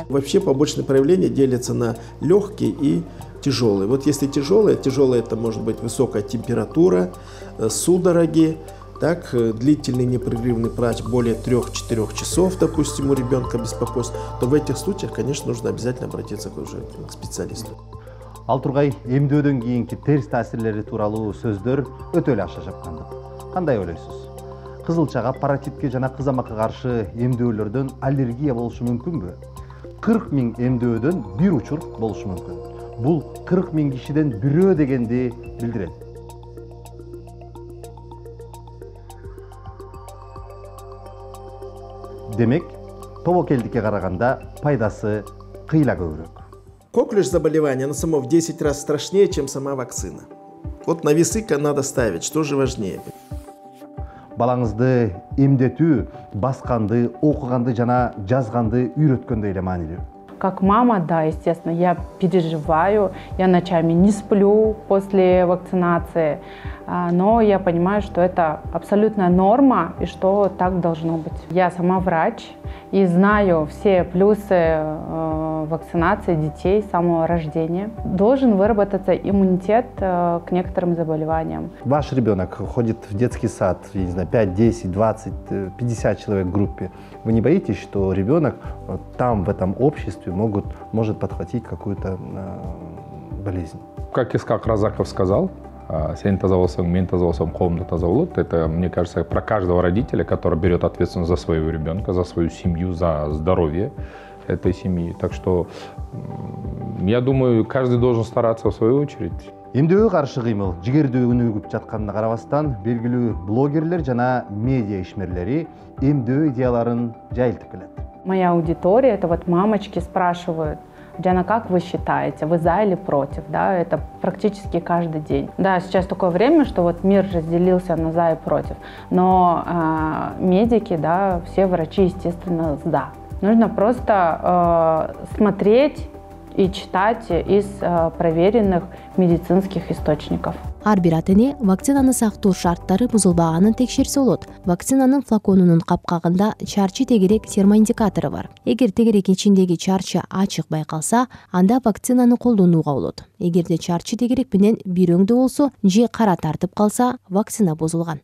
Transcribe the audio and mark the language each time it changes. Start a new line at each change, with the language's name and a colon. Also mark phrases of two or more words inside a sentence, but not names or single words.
Russian: Вообще побочные проявления делятся на легкие и тяжелые. Вот если тяжелые это может быть высокая температура, судороги, так, длительный непрерывный плач более 3-4 часов, допустим, у ребенка беспокойство, то в этих случаях, конечно, нужно обязательно обратиться к специалисту.
Kyrgyz: Ал тургай эмдөөдөн кийинки терс таасирлери тууралуу сөздөр өтө эле акша жапкандык. Кандай ойлойсуз? Кызылчага, паротитке жана кызамыкка каршы эмдөөлөрдөн аллергия болушу мүмкүнбү? 40 000 эмдөөдөн бир учур болушу мүмкүн. Бул 40 000 кишиден бирөө дегенди билдирет. Демек, тобокелдикке караганда пайдасы кыйла көбүрөөк.
Russian: Коклюш заболевание, оно само в 10 раз страшнее, чем сама вакцина. Вот на весы надо ставить, что же важнее.
Kyrgyz: Балаңызды эмдетүү, басканды, окуганды жана жазганды үйрөткөндөй эле маанилүү.
Russian: Как мама, да, естественно, я переживаю, я ночами не сплю после вакцинации, но я понимаю, что это абсолютная норма и что так должно быть. Я сама врач и знаю все плюсы вакцинации детей с самого рождения. Должен выработаться иммунитет к некоторым заболеваниям. Ваш ребенок ходит в детский сад, я не знаю, 5, 10, 20, 50 человек в группе. Вы не боитесь, что ребенок там, в этом обществе, может подхватить какую-то болезнь? Как Исхак Разаков сказал,
Kazakh: Сен таза болсаң, мен таза болсам, қолым да таза болады.
Russian: Это, мне кажется, про каждого родителя, который берет ответственность за своего ребенка, за свою семью, за здоровье этой семьи. Так что, я думаю, каждый должен стараться в свою очередь.
Kyrgyz: Эмдөөгө каршы кыймыл жигердүү өнүгүп жатканына карабастан, белгилүү блогерлер жана медиа ишмерлери эмдөө идеяларын жайылтып келет.
Russian: Моя аудитория, это вот мамочки спрашивают: Диана, как вы считаете, вы за или против? Да, это практически каждый день. Да, сейчас такое время, что вот мир разделился на за и против. Но медики, да, все врачи, естественно, за. Нужно просто смотреть и читать из проверенных медицинских источников.
Kyrgyz: Ар бир ата-эне вакцинаны сактоо шарттары бузулбаганын текшерсе болот. Вакцинанын флаконунун капкагында чарчы тегерек термоиндикатору бар. Эгер тегерек ичиндеги чарчы ачык байкалса, анда вакцинаны колдонууга болот. Эгерде чарчы тегерек менен бир өңдө болсо же кара тартып калса, вакцина бузулган.